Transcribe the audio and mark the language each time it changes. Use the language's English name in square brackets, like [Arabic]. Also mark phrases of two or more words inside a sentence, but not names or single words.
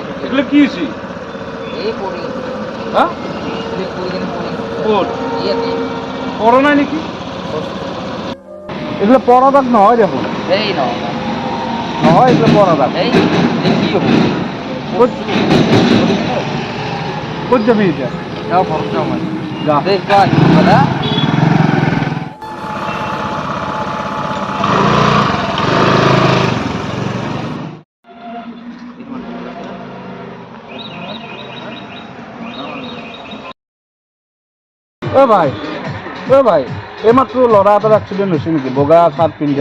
[Bangla] এগুলো কি হয়েছে? এই পড়ি হ্যাঁ [Assamese] ইয়াতে পড়ো নাই নাকি? এগুলো পড়া দাগ নহয় দেখোন। এই নহয় এগুলো পড়া দাগ। [Bangla] এই কি হবো [Assamese] কোথ যাবি এতিয়া? [Bangla] যাও ঘর যাও মানে যা দেখ দাদা [Assamese] ভাই এইমাত্ৰ ল'ৰা এটাৰ এক্সিডেণ্ট হৈছে নেকি? বগা চাৰ্ট পিন্ধা